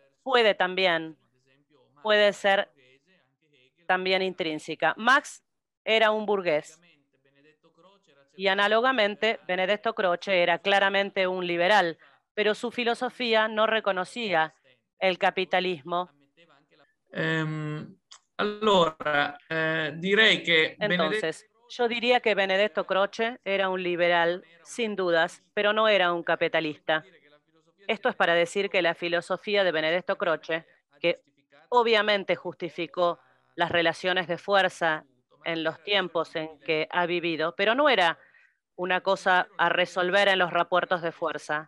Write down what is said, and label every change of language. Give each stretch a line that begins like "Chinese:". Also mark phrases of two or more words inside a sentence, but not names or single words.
Spanish: Puede ser también intrínseca. Marx era un burgués y análogamente Benedetto Croce era claramente un liberal, pero su filosofía no reconocía el capitalismo.
Italian: Allora, direi che
Spanish: Entonces, yo diría que Benedetto Croce era un liberal, sin dudas, pero no era un capitalista. Esto es para decir que la filosofía de Benedetto Croce, que obviamente justificó las relaciones de fuerza en los tiempos en que ha vivido, pero no era una cosa a resolver en los repuertos de fuerza.